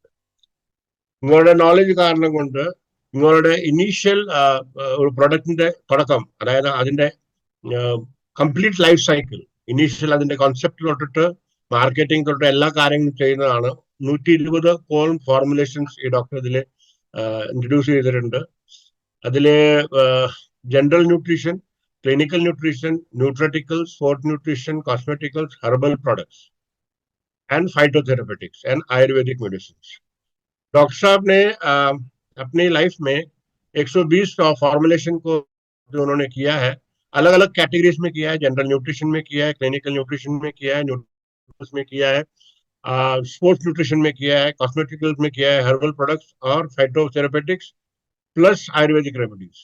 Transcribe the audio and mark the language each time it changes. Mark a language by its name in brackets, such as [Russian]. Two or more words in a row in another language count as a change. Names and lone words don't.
[Malayalam] നിങ്ങളുടെ നോളജ് കാരണം കൊണ്ട് നിങ്ങളുടെ ഇനീഷ്യൽ ഒരു പ്രൊഡക്റ്റിന്റെ തുടക്കം, അതായത് അതിന്റെ [English] complete life cycle, [Malayalam] ഇനീഷ്യൽ അതിന്റെ കോൺസെപ്റ്റ് തൊട്ടിട്ട് മാർക്കറ്റിംഗ് തൊട്ട് എല്ലാ കാര്യങ്ങളും ചെയ്യുന്നതാണ്. 120 കോളം ഫോർമുലേഷൻസ് ഈ ഡോക്ടർ ഇതിൽ ഇൻട്രൊഡ്യൂസ് ചെയ്തിട്ടുണ്ട്. [English] അതില് General nutrition, clinical nutrition, nutraceuticals, sport nutrition, cosmeticals, herbal products and phytotherapeutics and Ayurvedic medicine. [Hindi] डॉक्टर साहब ने अपनी लाइफ में 120 फॉर्मुलेशन को जो उन्होंने किया है, अलग अलग कैटेगरीज में किया है। [English] general nutrition [Hindi] में किया है, [English] clinical nutrition [Hindi] में किया है, न्यूट्रिशन में किया है, [English] sports nutrition [Hindi] में किया है, कॉस्मेटिकल्स में किया है, [English] herbal products [Hindi] और [English] phytotherapeutics plus Ayurvedic remedies.